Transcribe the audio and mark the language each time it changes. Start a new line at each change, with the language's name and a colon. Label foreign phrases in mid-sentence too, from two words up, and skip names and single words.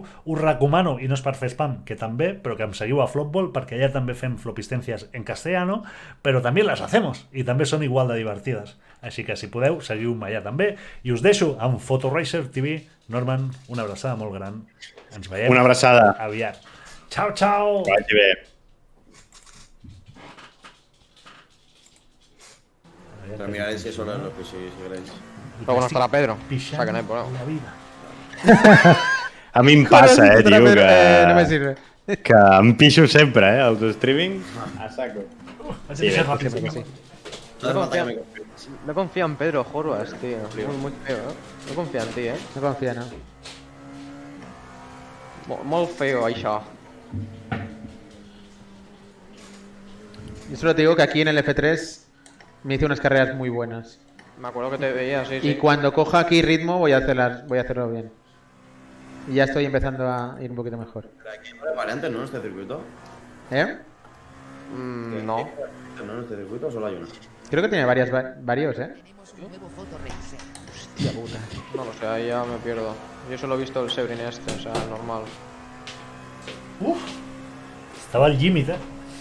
Catalan: Us recomano, i no és per fer spam, que també, però que em seguiu a Flopball, perquè allà també fem flopistencias
Spanish: en castellano,
Catalan: però també les hacemos, i també són igual de divertides. Així que, si podeu, seguiu-me allà també. I us deixo amb Photoracer TV. Norman, una abraçada molt gran. Ens veiem una abraçada aviat. Ciao, ciao! Que vagi bé.
Spanish: Pero miraré si eso no es lo que si queréis. Pero bueno, estarà Pedro. O
Catalan: Pixant
Spanish: sea que no hay problema.
Catalan: la vida. A mi em passa, tio,
Spanish: No me sirve.
Catalan: que em pixo sempre, els streamings.
Spanish: A saco.
Catalan: Vaig a deixar Sí, ràpid. que sí.
Spanish: No hace falta que me confíes. No confía en Pedro Jorwas, tío. Muy feo, No confía en ti, No confía, ¿no?
Catalan: Molt feo, això.
Spanish: Yo solo te digo que aquí en el F3 me hice unas carreras muy buenas. Me acuerdo que te veía, sí, sí. Y cuando coja aquí ritmo voy a hacerlo bien. Y ya estoy empezando a ir un poquito mejor. Pero aquí hay variantes, ¿no? En este circuito. ¿Eh? No. ¿No? En este circuito solo hay una. Creo que tiene varios, ¿eh? Hostia puta. No lo sé, ahí ya me pierdo. Yo solo he visto el Sebring este, o sea, normal.
Catalan: Estava al límit,